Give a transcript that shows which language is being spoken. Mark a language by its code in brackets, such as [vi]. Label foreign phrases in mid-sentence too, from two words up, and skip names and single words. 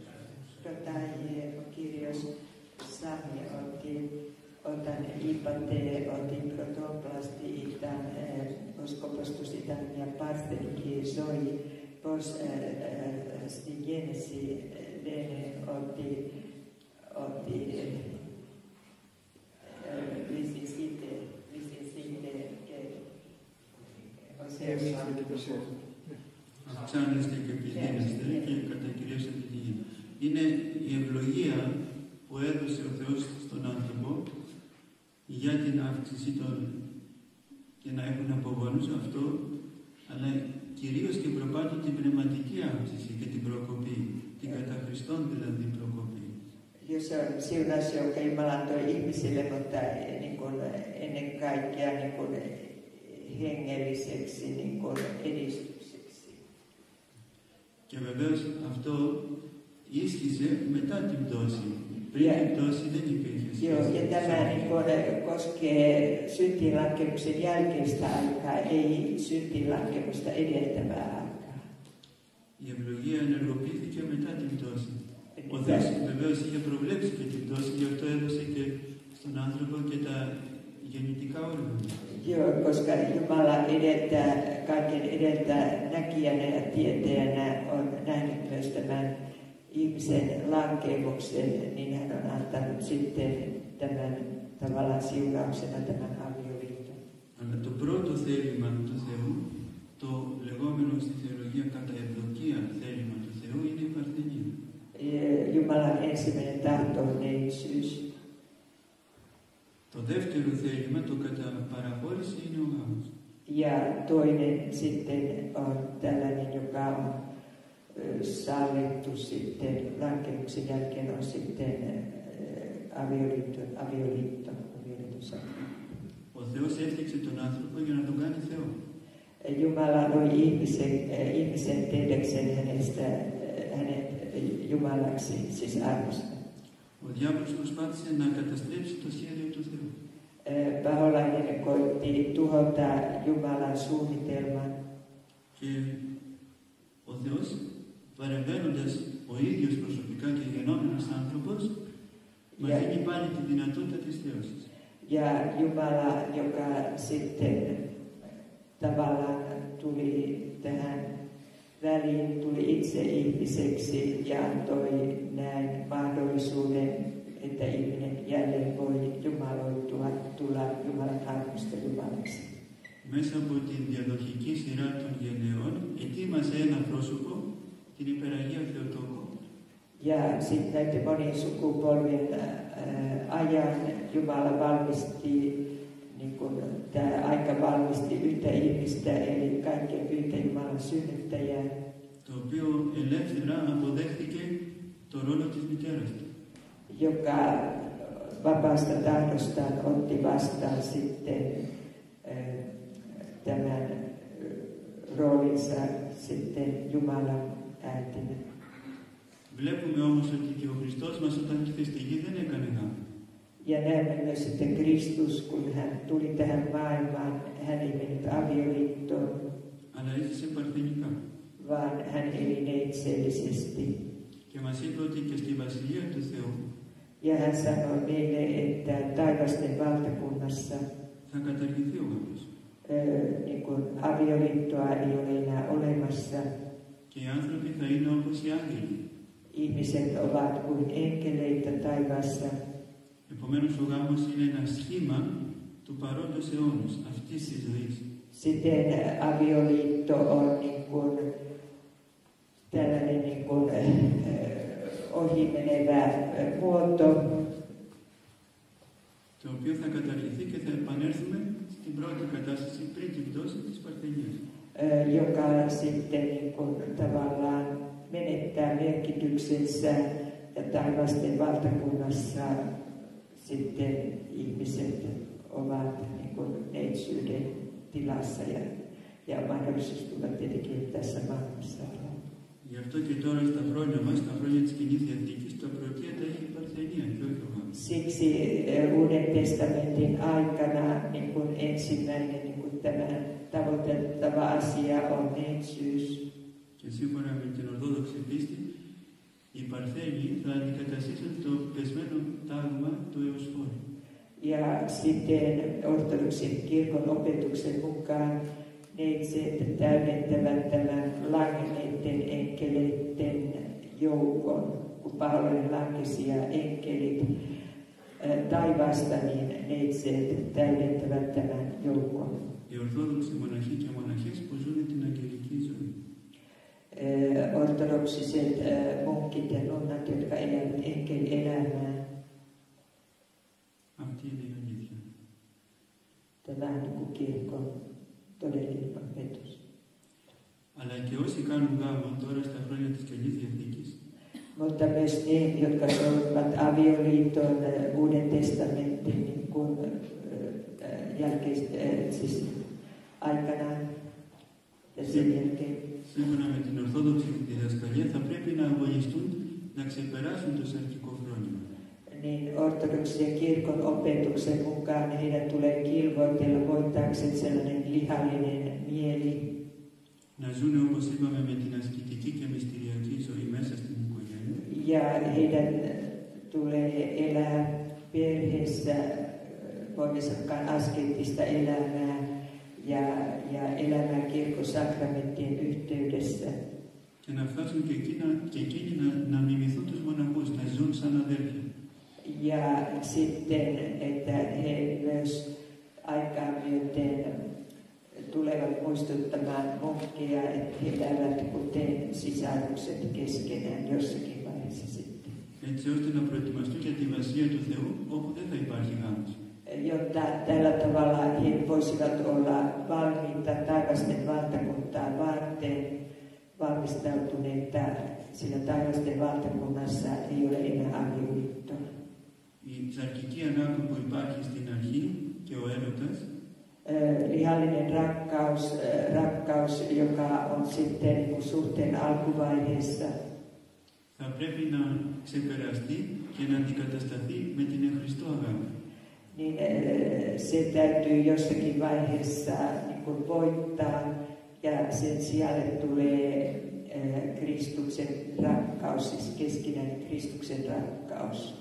[el] Kirjos Sami otan IPATE, otin protoplasti, itan oskopostus, itan ja partenki soi, pos stigenesi lene otti visisite Αυξάνεστε και πληθύνεστε και κατακυριώσετε τη γη. Είναι η ευλογία που έδωσε ο Θεός στον άνθρωπο για την αύξηση και να έχουν απογόνους αυτό, αλλά κυρίως και προπάτω την πνευματική αύξηση και την προκοπή, την κατά Χριστόν δηλαδή προκοπή. [fi] Jos on siunaus, jonka Jumala antoi ihmisille, mutta niin kuin, ennen kaikkea niin kuin, hengelliseksi niin kuin, edistykseksi. [el] Και βεβαίως αυτό ίσχυσε μετά την πτώση. Πριν την πτώση δεν υπήρχε σχέση. [fi] Joo, ja tämä niin kuin, koskee syntiinlankemuksen jälkeistä aikaa, ei syntiinlankemusta edeltävää aikaa. [el] Η ευλογία ενεργοποιήθηκε μετά την πτώση. Ο Θεός βεβαίως είχε προβλέψει και την πτώση, γι' αυτό έδωσε και στον άνθρωπο και τα γεννητικά όργανα. [fi] Joo, koska Jumala edeltää, kaiken edeltää näkijänä ja tietäjänä on nähnyt myös tämän ihmisen lankemuksen, niin hän on antanut sitten tämän tavallaan siunauksena tämän avioliiton. [el] Αλλά το πρώτο θέλημα του Θεού, το λεγόμενο στη θεολογία κατά ευδοκία θέλημα του Θεού, είναι η παρθενία. [fi] Jumalan ensimmäinen tahto on neitsyys. [el] Το δεύτερο θέλημα, το κατά παραχώρηση, είναι ο γάμος. [fi] Ja toinen sitten on tällainen, joka on sallittu sitten, lankemuksen jälkeen on sitten avioliitto. [el] Ο Θεός έφτιαξε τον άνθρωπο για να τον κάνει Θεό. [fi] Jumala loi ihmisen tehdäkseen hänet Jumalaksi, siis arvosta. [el] Ο διάβολος προσπάθησε να καταστρέψει το σχέδιο του Θεού. [fi] Paholainen koitti tuhota Jumalan suunnitelman. [el] Και ο Θεός, παρεμβαίνοντας ο ίδιος προσωπικά και γενόμενος άνθρωπος, Μας δίνει πάλι τη δυνατότητα της θέωσης. [fi] Ja Jumala, joka sitten tavallaan tuli tähän väliin, tuli itse ihmiseksi ja antoi näin mahdollisuuden, että ihminen jälleen voi jumaloitua, tulla Jumalan arvosteluvalaksi. [el] Μέσα από την διαδοχική σειρά των γενεών ετοίμασε ένα πρόσωπο, την υπεραγία Θεοτόκο. [fi] Ja sitten näiden monien sukupolvien ajan Jumala valmisti, niin kuin tämä aika valmisti yhtä ihmistä, eli kaikkein pyhintä Jumalan synnyttäjää. [el] Το οποίο ελεύθερα αποδέχθηκε το ρόλο της μητέρας του. [fi] Joka vapaasta tahdostaan otti vastaan sitten tämän roolinsa sitten Jumalan äitinä. [el] Βλέπουμε όμως ότι και ο Χριστός μας όταν ήρθε στη γη δεν έκανε γάμο. [fi] Ja näemme myös, että Kristus, kun hän tuli tähän maailmaan, hän ei mennyt avioliittoon, [el] Αλλά έζησε παρθενικά. [fi] vaan hän eli neitsellisesti. [el] Και μας είπε ότι και στη Βασιλεία του Θεού [fi] Ja hän sanoi meille, että taivasten valtakunnassa [el] θα καταργηθεί ο γάμος. [fi] niin kuin avioliittoa ei ole enää olemassa. [el] Και οι άνθρωποι θα είναι όπως οι άγγελοι. [fi] Ihmiset ovat kuin enkeleitä taivaassa. [el] Επομένως ο γάμος είναι ένα σχήμα του παρόντος αιώνος, αυτής της ζωής. [fi] Siten avioliitto on niin kuin tällainen niin kuin, ohimenevä muoto, [el] Το οποίο θα καταργηθεί και θα επανέλθουμε στην πρώτη κατάσταση πριν την πτώση της Παρθενίας. [fi] joka sitten niin kuin tavallaan menettää merkityksensä ja taivasten valtakunnassa sitten ihmiset ovat niin kuin neitsyyden tilassa ja mahdollisuus tulla tietenkin tässä maailmassa. [el] Γι' αυτό και τώρα στα χρόνια μας, στα χρόνια της Κοινής Διαθήκης, το προτείνεται έχει η Παρθενία και όχι ο γάμος. [fi] Siksi Uuden testamentin aikana niin kuin ensimmäinen niin kuin tämä tavoitettava asia on neitsyys. [el] Και σύμφωνα με την Ορθόδοξη πίστη, οι Παρθένοι θα αντικαταστήσουν το πεσμένο τάγμα του Εωσφόρου. [fi] Ja sitten ortodoksin kirkon opetuksen mukaan neitseet täydentävät tämän langenneiden enkeleiden joukon, kun Paavali lankesi ja enkelit taivaasta, niin neitseet täydentävät tämän joukon. [el] Οι Ορθόδοξοι μοναχοί και μοναχές που ζουν την αγγελική ζωή. [fi] Ortodoksiset munkit ja nunnat, jotka elävät enkelielämää. [el] Αυτή είναι η αλήθεια. [fi] Tämä on niin kuin kirkon todellinen opetus. [el] Αλλά και όσοι κάνουν γάμο τώρα στα χρόνια της Καινής Διαθήκης, [fi] Mutta myös ne, jotka solmivat avioliiton Uuden testamentin niin kuin, siis aikanaan ja sen jälkeen. [el] σύμφωνα με την Ορθόδοξη διδασκαλία, θα πρέπει να αγωνιστούν να ξεπεράσουν το σαρκικό φρόνημα. [fi] Niin ortodoksien kirkon opetuksen mukaan heidän tulee kilvoitella voittaakseen sellainen lihallinen mieli. [el] Να ζουν όπως είπαμε με την ασκητική και μυστηριακή ζωή μέσα στην οικογένεια. [fi] Ja heidän tulee elää perheessä, voimme sanoa askeettista elämää ja elämää kirkkosakramenttien yhteydessä. [el] Και να φτάσουν και εκείνοι να μιμηθούν τους μοναχούς, να ζουν σαν αδέρφια. [fi] Ja sitten, että he myös aikaa myöten tulevat muistuttamaan munkkeja, että he elävät kuten sisarukset keskenään jossakin vaiheessa sitten. [el] Έτσι ώστε να προετοιμαστούν για τη Βασιλεία του Θεού, όπου δεν θα υπάρχει γάμος. [fi] Jotta tällä tavalla he voisivat olla valmiita taivasten valtakuntaa varten, valmistautuneita, sillä taivasten valtakunnassa ei ole enää avioliittoa. [el] Η σαρκική ανάγκη που υπάρχει στην αρχή και ο έρωτας [fi] lihallinen rakkaus, joka on sitten suhteen alkuvaiheessa, [el] θα πρέπει να ξεπεραστεί και να αντικατασταθεί με την εχριστό αγάπη. [fi] Niin se täytyy jossakin vaiheessa niin kuin voittaa ja sen sijalle tulee Kristuksen rakkaus, siis keskinäinen Kristuksen rakkaus.